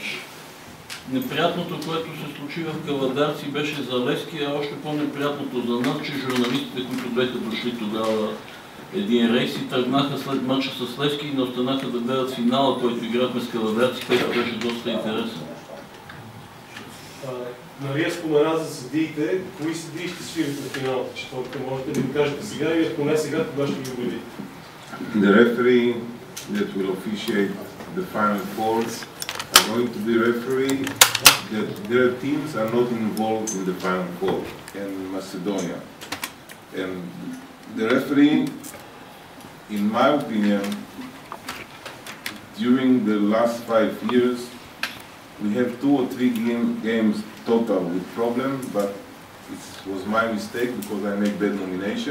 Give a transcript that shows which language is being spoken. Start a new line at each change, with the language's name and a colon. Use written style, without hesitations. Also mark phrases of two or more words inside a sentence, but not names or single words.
Bulgarian: Неприятното, което се случи в Кавадарци, беше за Левски, а още по-неприятното за нас, че журналистите, които бяха дошли тогава един рейс и тръгнаха след матча с Левски и не останаха да гледат финала, който играхме с Кавадарци, който беше доста интересен. Мария спомена за съдиите. Кои съдии ще свирите на финалната четвърка? Можете да ми кажете сега и ако не сега, кога ще ги обявите?
English: The referee that will officiate the final fours are going to be referee that their teams are not involved in the final four in Macedonia. And the referee, in my opinion, during the last 5 years, we have 2 or 3 games total with problem, but it was my mistake because I make bad nomination.